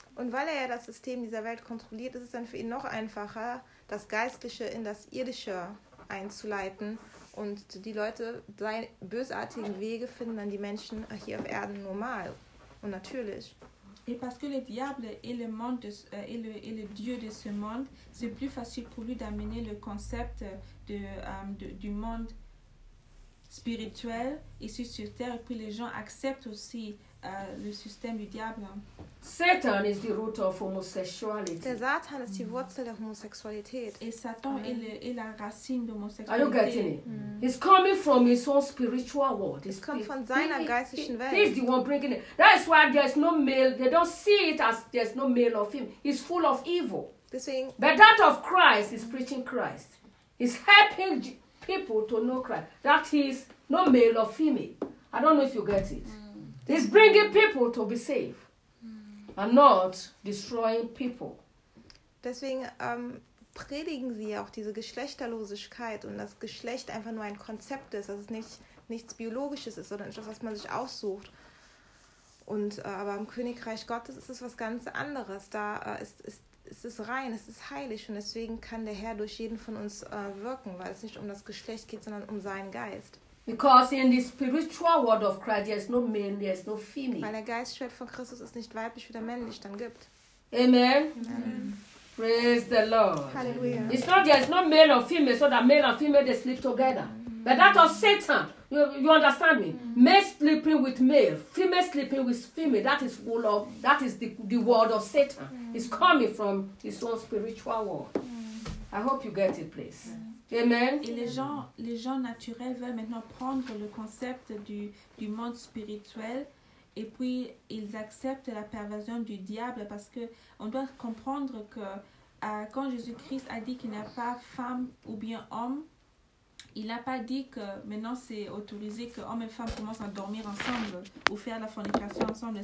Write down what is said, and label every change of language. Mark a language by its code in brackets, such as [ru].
[de] Und weil ja das System dieser Welt kontrolliert, ist es dann für ihn noch einfacher, das Geistliche in das Irdische einzuleiten und die Leute seine bösartigen Wege finden dann die Menschen hier auf Erden normal und natürlich. [fr] Et parce que le diable et le monde de, et le dieu de ce monde, c'est plus facile pour lui d'amener le concept du monde spirituel ici sur terre et puis les gens acceptent aussi le système du diable. [en] Satan is the root of homosexuality. [de] Der Satan ist die Wurzel der Homosexualität. [fr] Et Satan est la racine de l'homosexualité. [en] Are you getting it? He's coming from his own spiritual world. [de] Es kommt von seiner geistlichen Welt. [en] He's the one bringing it. That is why there is no male. They don't see it as there is no male of him. He's full of evil. [de] Deswegen. [en] But that of Christ is preaching Christ. He's helping people to know Christ. That he is no male or female. I don't know if you get it. He's bringing people to be saved. And not destroying people. [de] Deswegen predigen sie auch diese Geschlechterlosigkeit und das Geschlecht einfach nur ein Konzept ist, dass es nichts Biologisches ist, sondern etwas, was man sich aussucht. Und aber im Königreich Gottes ist es was ganz anderes. Da ist es rein, es ist heilig und deswegen kann der Herr durch jeden von uns wirken, weil es nicht um das Geschlecht geht, sondern um seinen Geist. [en] Because in the spiritual world of Christ, there is no male, there is no female. [de] Weil der Geistschwert von Christus ist nicht weiblich oder männlich, dann gibt. [en] Amen. Amen. Praise the Lord. Hallelujah. It's not there is no male or female, so that male and female they sleep together. Mm-hmm. But that of Satan, you understand me? Mm-hmm. Male sleeping with male, female sleeping with female. That is full of the world of Satan. Mm-hmm. It's coming from his own spiritual world. Mm-hmm. I hope you get it, please. Mm-hmm. Amen. [fr] Et les gens naturels veulent maintenant prendre le concept du monde spirituel et puis ils acceptent la perversion du diable parce que on doit comprendre que quand Jésus-Christ a dit qu'il n'y a pas femme ou bien homme, il n'a pas dit que maintenant c'est autorisé que homme et femme commencent à dormir ensemble ou faire la fornication ensemble.